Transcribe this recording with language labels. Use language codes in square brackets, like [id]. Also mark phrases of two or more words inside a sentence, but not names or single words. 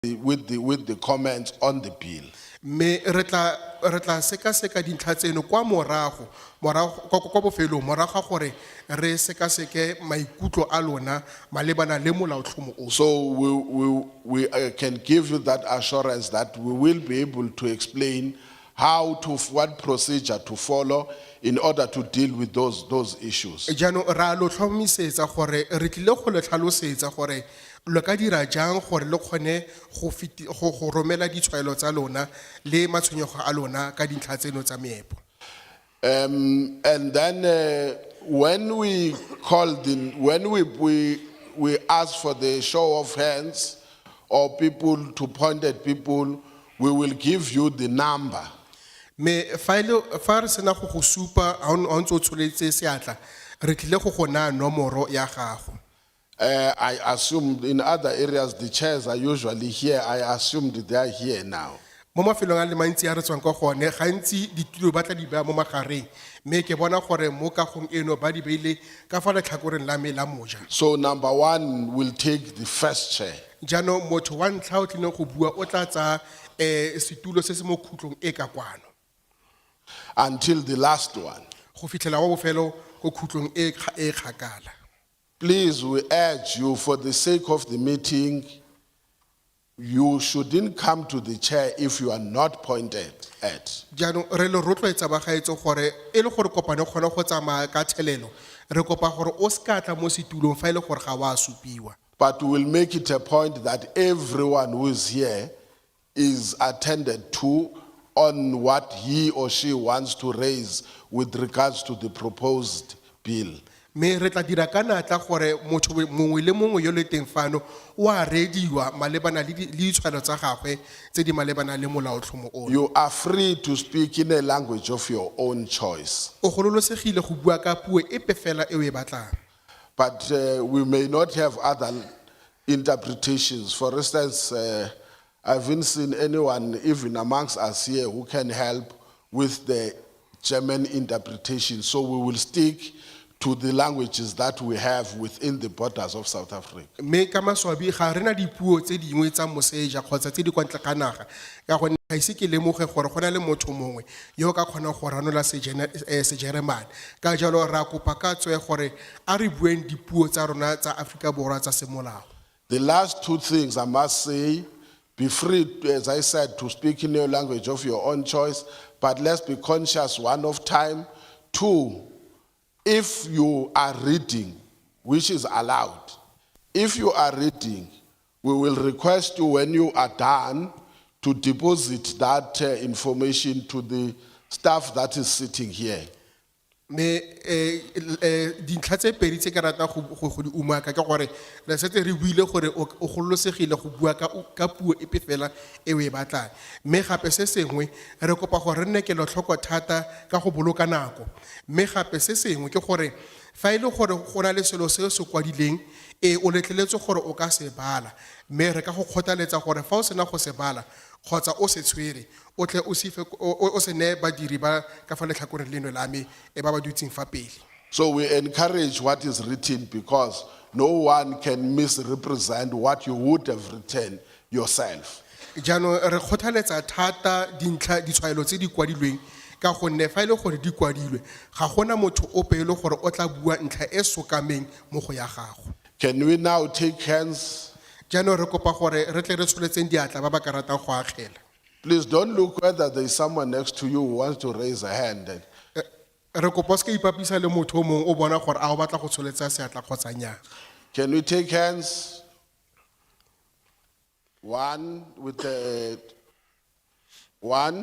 [en] with the comments on the bill. [tn] Me retla seka dintlha tseno kwa morago kwa bofelong morago ga gore re seke maikutlo a lona malebana le molaotlhomo o. [en] So we can give you that assurance that we will be able to explain what procedure to follow in order to deal with those issues. [tn] Jaanong ra lo tlhomisetsa gore re tlile go le tlhalosetsa gore lo ka dira jang gore le kgone go romela ditshwaelo tsa lona le matshwenyego a lona ka dintlha tseno tsa meepo. [en] And then when we ask for the show of hands or people to point at people, we will give you the number. [tn] Me fa re sena go go supa ha o ntse o tsholetse seatla re tlile go gona nomoro ya gago. [en] I assume in other areas the chairs are usually here. I assumed they are here now. [tn] Mo mafelong a le mantsi a re tswang ka gone gantsi ditulo ba tla di bea mo magareng me ke bona gore mo kagong eno ba di beile ka fa letlhakoreng la me la moja. [en] So number one will take the first chair. [tn] Jaanong motho wa ntlha o tlile go bua o tla tsa setulo se se mo khutlong e ka kwano [en] until the last one. [tn] go fitlhela wa bofelo go khutlong e kgakala. [en] Please, we urge you, for the sake of the meeting, you shouldn't come to the chair if you are not pointed at. [tn] Jaanong re le rotloetsa bagaetso gore e le gore kopane kgona go tsamaya ka thelelo re kopa gore o ska tla mo setulong fa ile gore ga wa supiwa. [en] But we will make it a point that everyone who is here is attended to on what he or she wants to raise with regards to the proposed bill. [tn] Me re tla dira ka natla gore motho mongwe le mongwe yo le teng fano o a rediwa malebana le ditshwano tsa gagwe tse di malebana le molaotlhomo o. [en] You are free to speak in a language of your own choice. [tn] O gololosegile go bua ka puo epe fela e o e batlang. [en] But we may not have other interpretations. For instance, I haven't seen anyone, even amongst us here, who can help with the German interpretation. So we will stick to the languages that we have within the borders of South Africa. [tn] Me ka maswabi ga rena dipuo tse dingwe tsa moseja kgotsa tse di kwa ntle ga naga ka go ga ise ke lemoge gore go na le motho mongwe yo ka kgona go ranola sejeremane ka jalo ra kopa ka tswe gore a re bueng dipuo tsa rona tsa Afrika Borwa tsa semolao. [en] The last two things I must say, be free, as I said, to speak in your language of your own choice, but let's be conscious, one, of time. Two, if you are reading, which is allowed, if you are reading, we will request you when you are done to deposit that information to the staff that is sitting here. [tn] Me dintlha tse pedi tse ke rata go di umaka ka gore le setse re buile gore o gololosegile go bua ka puo epe fela e o e batlang me gape se sengwe re kopa gore re nne ke lo tlhoko thata ka go boloka nako me gape se sengwe ke gore fa ile gore go na le selo se se kwadileng o letleletse gore o ka se bala me re ka go kgothaletsa gore fa o sena go se bala kgotsa o se tshwere o tle o se ne badiri ba ka fa letlhakoreng leno la me e ba ba dutseng fa pele. [en] So we encourage what is written because no one can misrepresent what you would have written yourself. [tn] Jaanong re kgothaletsa thata dintlha ditshwaelo tse di kwadilweng ka gonne fa ile gore di kwadilwe ga gona motho o pele gore o tla bua ntlha e sokameng mo go ya gago. [en] Can we now take hands? [tn] Jaanong re kopa gore re tle re tsholetseng diatla ba ba ka ratang go agela. [en] Please don't look whether there is someone next to you who wants to raise a hand. [tn] Re kopa se ka ipapisa le motho o mongwe o bona gore a o batla go tsholetsa seatla kgotsa nya. [en] Can we take hands? One with the one.